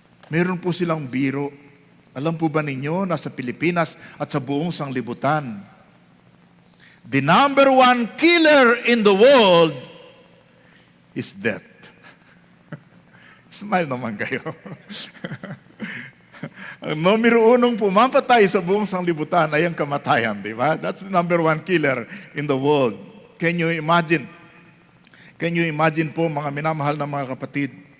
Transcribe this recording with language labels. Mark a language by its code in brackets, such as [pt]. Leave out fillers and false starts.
[tl] Meron po silang biro. Alam po ba ninyo na sa Pilipinas at sa buong sanglibutan, [en] the number 1 killer in the world is death. [tl] Smile naman kayo. Ang numero 1 pumapatay sa buong sanglibutan ay ang kamatayan, di ba? [en] That's the number 1 killer in the world. Can you imagine? Can you imagine [tl] po, mga minamahal na mga kapatid?